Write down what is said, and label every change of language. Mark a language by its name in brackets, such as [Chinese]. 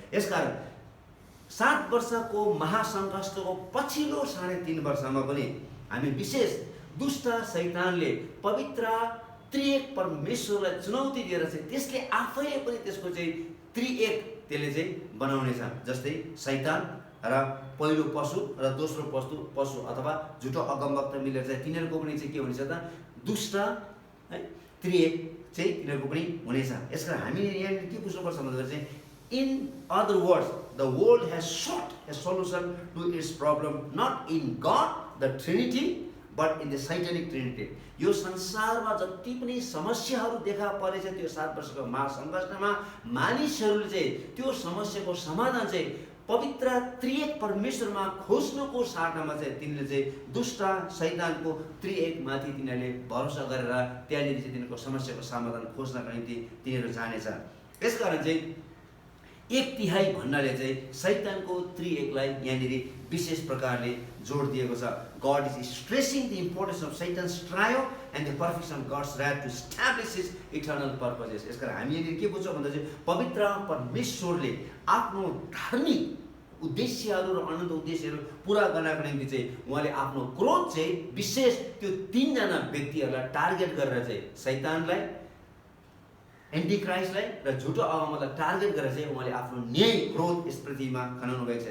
[Nepali] यसकारण 7 वर्षको महासङ्कष्टको पछिल्लो 3.5 वर्षमा पनि हामी विशेष दुष्ट शैतानले पवित्र त्रिएक परमेश्वरलाई चुनौती दिएर चाहिँ त्यसले आफैले पनि त्यसको चाहिँ त्रिएक त्यसले चाहिँ बनाउनेछ। जस्तै शैतान र पहिलो पशु र दोस्रो पशु अथवा झुटो अगमवक्ता मिलेर चाहिँ तिनीहरूको पनि चाहिँ के हुनेछ त दुष्ट है त्रिएक चाहिँ तिनीहरूको पनि हुनेछ। यसकारण हामीले यहाँ के बुझ्नुपर्छ भन्दाखेरि चाहिँ [English] In other words the world has sought a solution to its problem not in God the Trinity but in the satanic trinity। [Nepali] यो संसारमा जति पनि समस्याहरू देखा परेछ त्यो 7 वर्षको महासङ्कष्टमा मानिसहरूले चाहिँ त्यो समस्याको समाधान चाहिँ पवित्र त्रिएक परमेश्वरमा खोज्नुको साटमा चाहिँ तिनीहरूले चाहिँ दुष्ट शैतानको त्रिएक माथि तिनीहरूले भरोसा गरेर त्यहाँनिर चाहिँ तिनीहरूको समस्याको समाधान खोज्नका निम्ति तिनीहरू जानेछ। यसकारण चाहिँ 1/3 भन्नाले चाहिँ शैतानको त्रिएकलाई यहाँनिर विशेष प्रकारले जोड दिएको छ। [English] God is stressing the importance of Satan's triumph and the perfection of God's wrath to establish his eternal purposes। [Nepali] यसकारण हामी यहाँनिर के बुझ्छौँ भन्दा चाहिँ पवित्र परमेश्वरले आफ्नो धार्मिक उद्देश्यहरू र अनन्त उद्देश्यहरू पुरा गर्नको निम्ति चाहिँ उहाँले आफ्नो क्रोध चाहिँ विशेष त्यो 3 जना व्यक्तिहरूलाई टार्गेट गरेर चाहिँ शैतानलाई, एन्टिक्राइस्टलाई र झुटो अगमवक्तालाई टार्गेट गरेर चाहिँ उहाँले आफ्नो न्याय क्रोध यस पृथ्वीमा खनाउनु भएको छ।